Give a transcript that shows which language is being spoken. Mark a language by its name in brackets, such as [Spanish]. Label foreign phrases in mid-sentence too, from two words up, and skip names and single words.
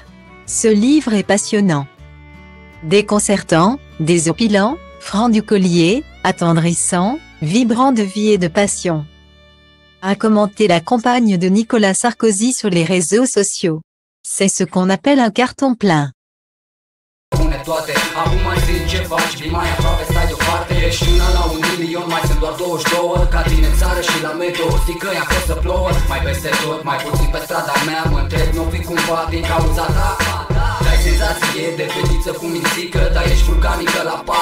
[French] Ce livre est passionnant, déconcertant, désopilant, franc du collier, attendrissant, vibrant de vie et de passion, a commenté la campagne de Nicolas Sarkozy sur les réseaux sociaux. C'est ce qu'on appelle un carton plein. [Romanian] Toate, acum mai zi ce faci, vii mai aproape, stai deoparte. Ești una la 1 milion, mai sunt doar 22. Ca tine în țară și la meteo, știi că e acolo să plouă. Mai peste tot, mai puțin pe strada mea. Mă întreb, nu fi cumva din cauza ta. Dai senzație de fetiță cu mințică, dar ești vulcanică la pat.